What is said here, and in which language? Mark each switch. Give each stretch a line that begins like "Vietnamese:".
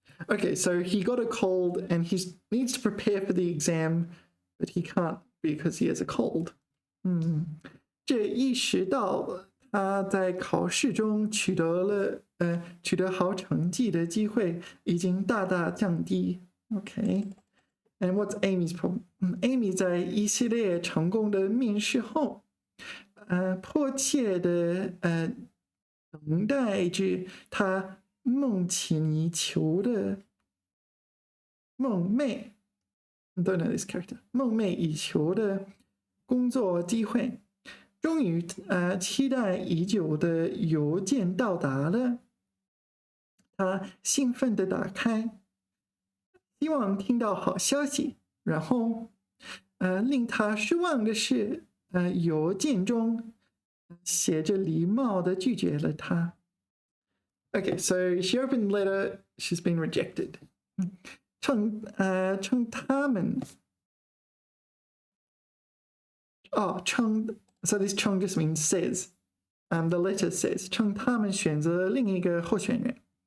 English: Okay, so he got a cold and he needs to prepare for the exam, but he can't because he has a cold.
Chinese: 这意识到他在考试中取得好成绩的机会已经大大降低。
English: Okay, and what's Amy's problem?
Chinese: Amy 在一系列成功的面试后，迫切的等待着他梦寐以求的梦寐
English: don't know this character
Chinese: 梦寐以求的工作机会，终于期待已久的邮件到达了，他兴奋地打开，希望听到好消息，然后令他失望的是，邮件中写着礼貌地拒绝了他。
English: Okay, so she opened the letter, she's been rejected.
Chinese: 称他们
English: so this 称 just means says. The letter says
Chinese: 称他们选择另一个候选人。